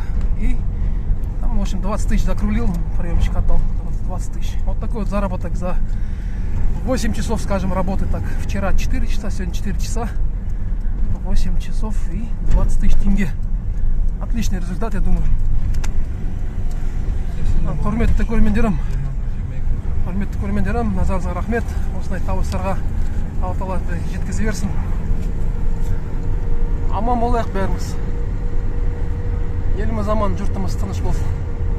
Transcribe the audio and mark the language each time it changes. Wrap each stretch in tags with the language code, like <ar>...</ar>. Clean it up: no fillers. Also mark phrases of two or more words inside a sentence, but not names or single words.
<ru>И там, в общем, 20 тысяч закрулил, приемчик отдал. 20 тысяч. Вот такой вот заработок за 8 часов, скажем, работы. Так, вчера 4 часа, сегодня 4 часа. 8 часов и 20 тысяч тенге. Отличный результат, я думаю.</ru> <kk>Құрметті көрермендерім, назарыңызға рахмет. Осындай табыстарға Алла Тағала жеткізе берсін. Аман болайық бәріміз. Еліміз аман, жұртымыз тыныш болсын.</kk>